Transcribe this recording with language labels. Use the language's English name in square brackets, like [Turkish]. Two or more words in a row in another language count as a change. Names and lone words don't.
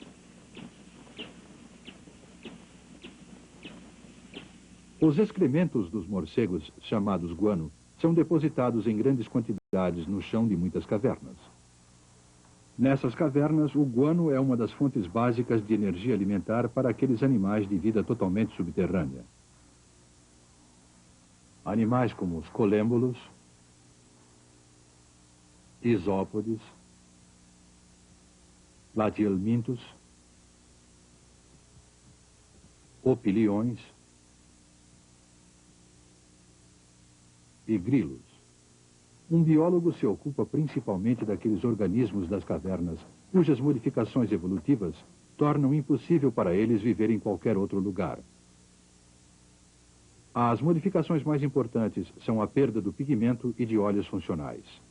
[Portuguese] Os excrementos dos morcegos, chamados guano, são depositados em grandes quantidades no chão de muitas cavernas. Nessas cavernas, o guano é uma das fontes básicas de energia alimentar para aqueles animais de vida totalmente subterrânea. Animais como os colêmbolos, isópodes, platihelmintos, opiliões e grilos. Um biólogo se ocupa principalmente daqueles organismos das cavernas cujas modificações evolutivas tornam impossível para eles viver em qualquer outro lugar. As modificações mais importantes são a perda do pigmento e de olhos funcionais.